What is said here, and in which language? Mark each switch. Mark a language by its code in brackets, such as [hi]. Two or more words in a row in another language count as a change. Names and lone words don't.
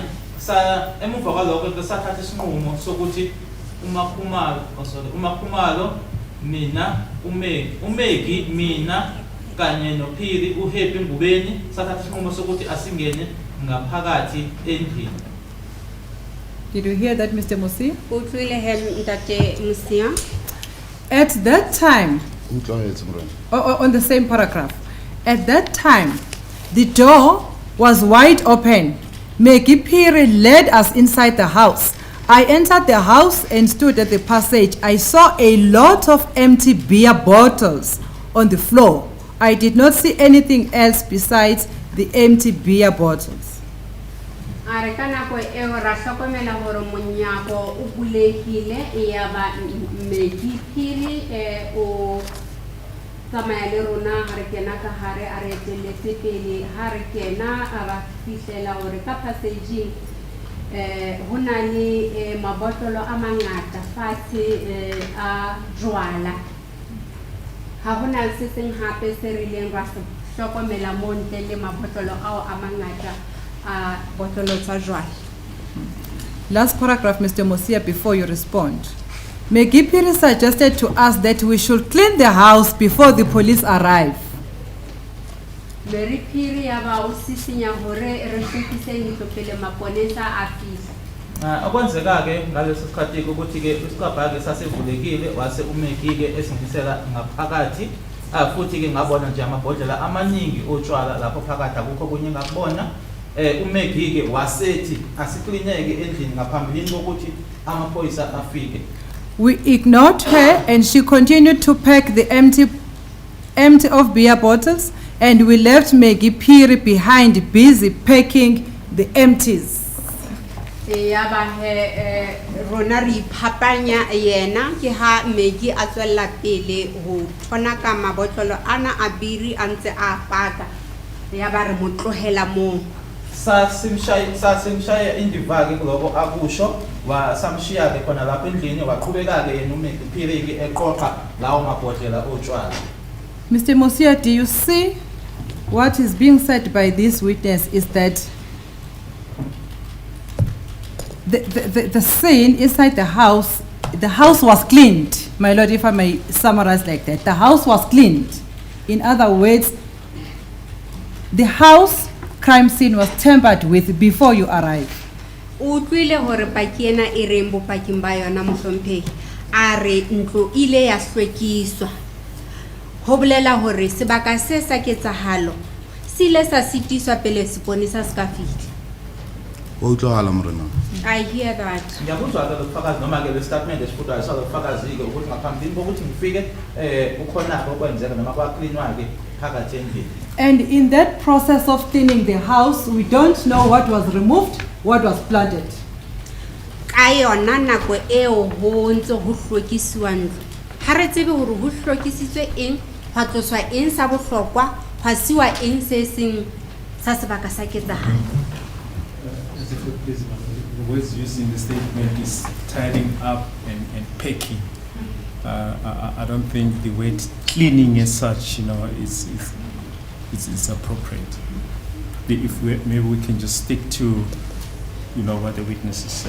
[zu] Emuva kwalokho-ke sathatha isinqumo sokuthi uMakhumalo mina uMegi mina kanye noPhiri uHappy Ngubeni sathatha isinqumo sokuthi asingene ngaphakathi endlini. [en] Did you hear that, Mr. Musi? [st] Utlwile he Ntate Musia? [en] At that time, [st] Utlwaetse morena. [en] on the same paragraph, at that time, the door was wide open. Megi Phiri led us inside the house. I entered the house and stood at the passage. I saw a lot of empty beer bottles on the floor. I did not see anything else besides the empty beer bottles. [st] Are ka nako eo ra hlokomela hore monyako o bulehile ya ba Megi Phiri o tsamaya le rona ha re kena ka hare a re etelletse pele ha re kena a ba fihlela hore ka passage ho na le mabotolo a mangata fatshe a jwala. Ha hona se seng hape se rileng ra hlokomela mo ntle le mabotolo ao a mangata a botolo tsa jwala. [en] Last paragraph, Mr. Mosia, before you respond. Megi Phiri suggested to us that we should clean the house before the police arrive. [st] Megi Phiri ya ba o sisinya hore re hlokise ntlo pele maponesa a fihla. [zu] Okwenzeka-ke ngaleso sikhathi-ke ukuthi-ke isikabha-ke sasivulekile wase uMegi-ke esingisela ngaphakathi. Futhi-ke ngabona nje amabhodlela amaningi otshwala lapho phakathi akukho kunye ngakubona. uMegi-ke wasethi asiklineke endlini ngaphambilini kokuthi amaphoyisa afike. [en] We ignored her and she continued to pack the empty of beer bottles, and we left Megi Phiri behind busy packing the empties. [st] Ya ba he rona re iphapanya yena ke ha Megi a tswella pele ho thona ka mabotlolo ana a biri a ntse a paka ya ba re mo tlohela mo [zu] sasimshaya indiva ke kuloko akusho wasamshiya ke khona lapha endlini waqhubeka ke yena uMegiphiri ke eqoqa lawo mabhodlela otshwala. [en] Mr. Mosia, do you see what is being said by this witness is that the scene inside the house was cleaned, my lord, if I may summarize like that. The house was cleaned. In other words, the house crime scene was tampered with before you arrived. [st] utlwile hore paki ena e reng bopaking ba yona mohlomphehi a re ntlo ile ya hlwekiswa ho bolela hore sebaka se sa ketsahalo se ile sa sitiswa pele seponesa se ka fihla. Wa utlwahala morena. [en] I hear that. [zu] Ngiyakuzwa ke lokufakazi noma ke le statement esifutwayo salofakazi ke ukuthi ngaphambi kokuthi ngifike ukhona okwenzeka noma kwacleanwa ke phakathi endlini. [en] And in that process of cleaning the house, we don't know what was removed, what was planted. [st] Ka yona nako eo ho ntse ho hlwekiswa ntlo ha re tsebe hore ho hlwekisitswe eng ha tloswa eng sa bohlokwa ha siwa eng se seng sa sebaka sa ketsahalo. [en] The words used in the statement is tidying up and packing. I don't think the word cleaning as such, is appropriate. If maybe we can just stick to, what the witnesses said.